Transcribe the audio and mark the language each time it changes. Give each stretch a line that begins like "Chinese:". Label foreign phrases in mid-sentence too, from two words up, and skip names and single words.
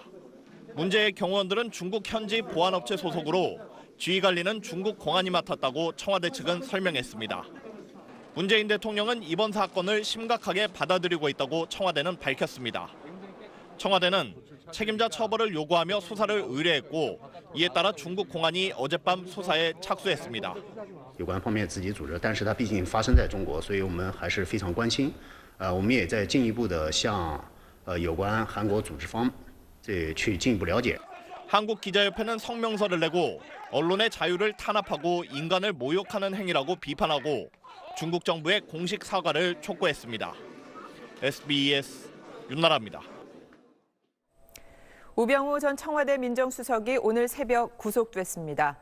Korean: 문제의 경호원들은 중국 현지 보안업체 소속으로 지휘 관리는 중국 공안이 맡았다고 청와대 측은 설명했습니다. 문재인 대통령은 이번 사건을 심각하게 받아들이고 있다고 청와대는 밝혔습니다. 청와대는 책임자 처벌을 요구하며 수사를 의뢰했고 이에 따라 중국 공안이 어젯밤 수사에 착수했습니다.
Chinese: 有关方面自己组织，但是它毕竟发生在中国，所以我们还是非常关心。我们也在进一步的向有关韩国组织方去进一步了解。
Korean: 한국기자협회는 성명서를 내고 언론의 자유를 탄압하고 인간을 모욕하는 행위라고 비판하고 중국 정부의 공식 사과를 촉구했습니다. SBS 윤나라입니다. 우병우 전 청와대 민정수석이 오늘 새벽 구속됐습니다.